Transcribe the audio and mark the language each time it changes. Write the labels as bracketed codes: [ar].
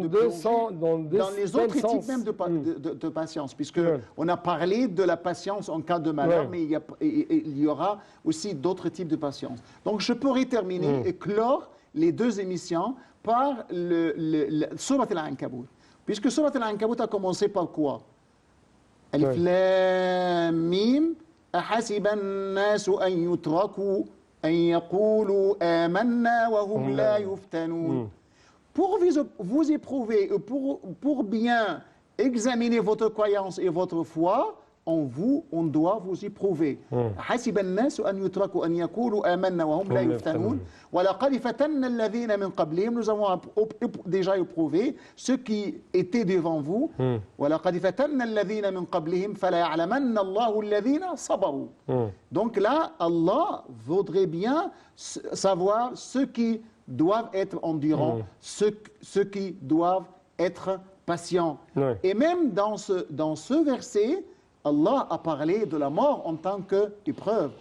[fr] les autres types même de patience, puisque on a parlé de la patience en cas de malheur, mais il y aura aussi d'autres types de patience. Donc je pourrais terminer et clore les deux émissions par le Surat Al-Ankabut, puisque Surat Al-Ankabut a commencé par quoi? [ar] Alif Lam Mim. أحسب الناس أن يتركوا أن يقولوا آمنا وهم لا يفتنون. [fr] Pour vous éprouver, pour bien examiner votre croyance et votre foi, en vous, on doit vous éprouver. [ar] حسب الناس أن يتركوا أن يقولوا آمنا وهم لا يفتنون ولقد فتنا الذين من قبلهم. [fr] Nous avons déjà éprouvé ceux qui étaient devant vous. [ar] ولقد فتنا الذين من قبلهم فلا يعلمن الله الذين صبروا. [fr] Donc là, Allah voudrait bien savoir ceux qui doivent être endurants, ceux qui doivent être patients. Et même dans ce verset, Allah a parlé de la mort en tant qu'épreuve.